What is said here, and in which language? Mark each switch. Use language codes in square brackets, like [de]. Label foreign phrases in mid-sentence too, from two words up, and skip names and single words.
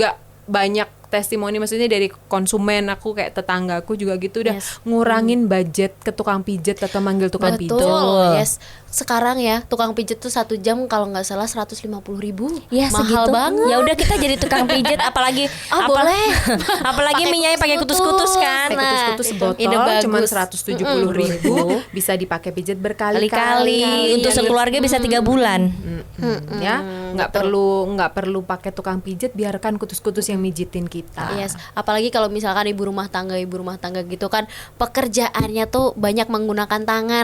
[id] itu juga banyak testimoni, maksudnya dari konsumen aku, kayak tetanggaku juga gitu udah Yes. ngurangin budget ke tukang pijet atau manggil tukang pijet. Betul, yes. Sekarang ya tukang pijet tuh 1 jam kalau nggak salah 150.000. Ya Mahal segitu. banget. Ya udah kita jadi tukang pijet, apalagi Boleh. apalagi minyaknya pakai kutus-kutus kan. Pakai kutus-kutus ide sebotol bagus. cuma 170.000 bisa dipakai pijet berkali-kali. Kali-kali untuk sekeluarga bisa 3 bulan. Ya, nggak perlu pakai tukang pijet, biarkan kutus-kutus yang mijitin kita. Yes, apalagi kalau misalkan ibu rumah tangga gitu kan pekerjaannya tuh banyak menggunakan tangan.